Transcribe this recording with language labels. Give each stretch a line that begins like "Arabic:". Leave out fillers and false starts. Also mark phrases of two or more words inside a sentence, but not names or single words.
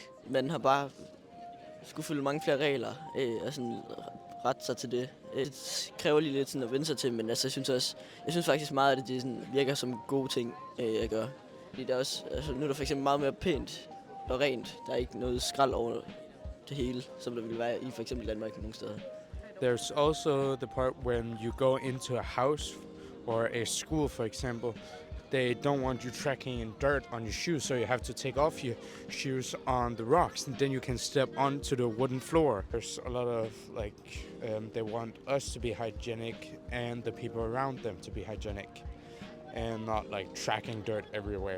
Danish: Man har bare skulle følge mange flere regler og sådan rette sig til det. Det kræver lige lidt sådan at vende sig til, men altså, jeg synes faktisk meget, at det sådan virker som gode ting at gøre. Fordi der er også, altså, nu er der for eksempel meget mere pænt og rent. Der er ikke noget skrald over det hele, som der ville være i for eksempel Danmark nogle steder.
English: There's also the part when you go into a house or a school, for example. They don't want you tracking in dirt on your shoes, so you have to take off your shoes on the rocks, and then you can step onto the wooden floor. There's a lot of they want us to be hygienic and the people around them to be hygienic, and not like tracking dirt everywhere.